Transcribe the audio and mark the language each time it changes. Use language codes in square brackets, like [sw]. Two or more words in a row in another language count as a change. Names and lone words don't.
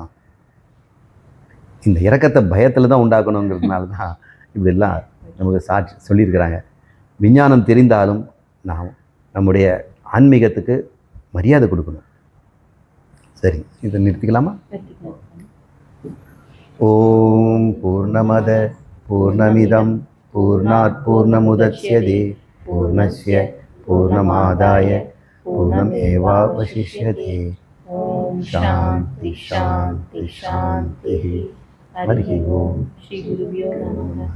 [ta] இந்த இரக்கத்தை பயத்தில் தான் உண்டாக்கணுங்கிறதுனால தான் இப்படிலாம் நமக்கு சாட்சி சொல்லியிருக்கிறாங்க. விஞ்ஞானம் தெரிந்தாலும் நாம் நம்முடைய ஆன்மீகத்துக்கு மரியாதை கொடுக்கணும். சரி, இதை நிறுத்திக்கலாமா? [sa] ॐ पूर्णमदः पूर्णमिदं पूर्णात् पूर्णमुदच्यते पूर्णस्य पूर्णमादाय पूर्णमेवावशिष्यते. शांति शांति शांति. हरि ओम. श्री गुरुभ्यो नमः.